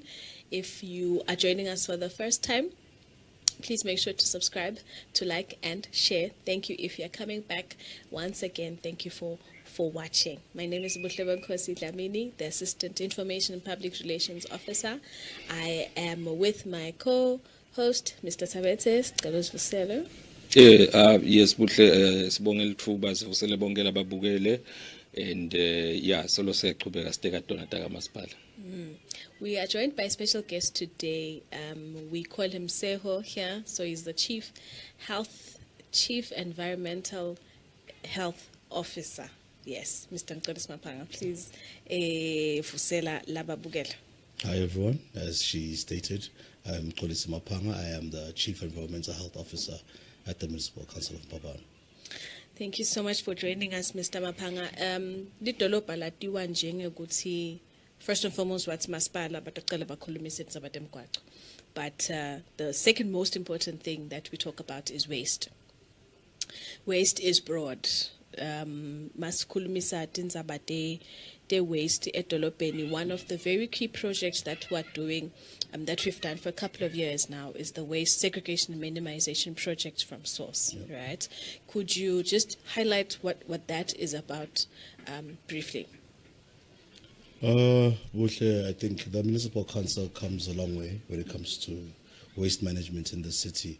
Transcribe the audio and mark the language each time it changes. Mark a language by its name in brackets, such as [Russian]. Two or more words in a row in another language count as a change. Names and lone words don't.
[English] If you are joining us for the first time, please make sure to subscribe, to like and share. Thank you if you're coming back. Once again, thank you for watching. My name is Buhlebenkosi Dlamini, the Assistant Information and Public Relations Officer. I am with my co-host, Mr. Tsabedze. [Swati] Yes, Buhle, sibongela ithuba sivusele bonke lababukele and solo siyaqhubeka siteka Donataka Masipala. [English] We are joined by a special guest today. We call him Seho here, so he's the Chief Environmental Health Officer. Yes, Mr. [Swati] Nkodes Mapanga, please fusela lababukela. [English] Hi everyone, as she stated, I'm Nkodes Mapanga. I am the Chief Environmental Health Officer at the Municipal Council of Mbabane. Thank you so much for joining us, Mr. Mapanga. [Swati] Lidolobha latiwa njengekuthi, [English] first and foremost, what's masipala, but the second most important thing that we talk about is waste. Waste is broad. [Swati] Masikhulumisa tindzaba te waste edolobheni. [English] One of the very key projects that we're doing, that we've done for a couple of years now, is the waste segregation and minimization project from source. Right? Could you just highlight what that is about briefly? Buhle, I think the municipal council comes a long way when it comes to waste management in the city.